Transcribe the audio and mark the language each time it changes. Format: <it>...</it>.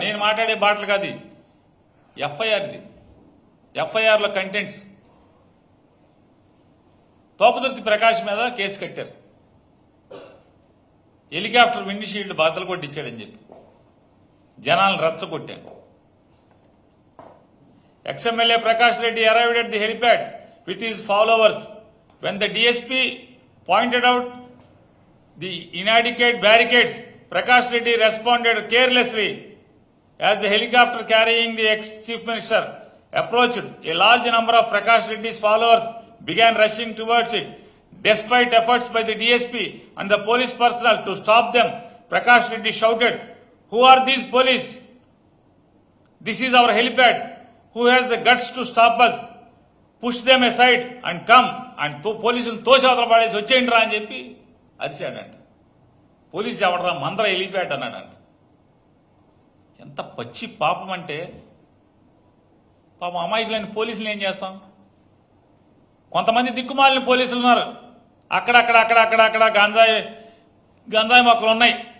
<te>నేను మాట్లాడే బాటలు కాదు, ఎఫ్ఐఆర్ది. ఎఫ్ఐఆర్లో కంటెంట్స్ తోపదుర్తి ప్రకాష్ మీద కేసు కట్టారు. హెలికాప్టర్ విండ్షీల్డ్ బద్దలు కొట్టించాడని చెప్పి జనాలను రెచ్చగొట్టాడు. Ex-MLA Prakash Reddy</te> <en>arrived at the helipad with his followers. When the DSP pointed out the inadequate barricades, Prakash Reddy responded carelessly. As the helicopter carrying the ex-chief minister approached, a large number of Prakash Reddy's followers began rushing towards it. Despite efforts by the DSP and the police personnel to stop them, Prakash Reddy shouted, "Who are these police? This is our helipad. Who has the guts to stop us? Push them aside and come."</en> <te>And పోలీసులు తోసేవతల పడేసి వచ్చేయండి రా అని చెప్పి అరిశాడంట. Police ఎవడరా మందర helipad అన్నాడంట. ఎంత పచ్చి పాపం అంటే, పాపం అమాయకులైన పోలీసులు ఏం చేస్తాం? కొంతమంది దిక్కుమాలిన పోలీసులు ఉన్నారు. అక్కడక్కడ గంజాయి మొక్కలు ఉన్నాయి.</te>